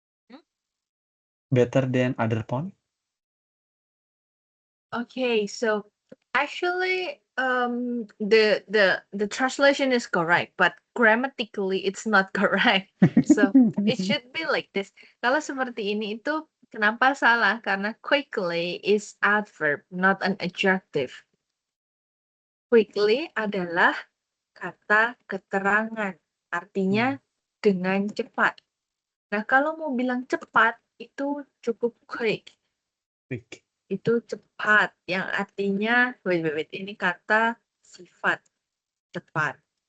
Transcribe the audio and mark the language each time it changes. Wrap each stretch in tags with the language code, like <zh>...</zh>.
<en>Hmm? better than other phone. Okay, so actually, the translation is correct, but grammatically it's not correct. So it should be like this.</en> <id>Kalau seperti ini itu kenapa salah? Karena</id> <en>quickly is adverb, not an adjective.</en> <id>Quickly adalah kata keterangan, artinya Hmm, dengan cepat. Nah, kalau mau bilang cepat itu cukup quick.</id> <en>quick.</en> <id>Itu cepat, yang artinya wait, ini kata sifat, cepat.</id>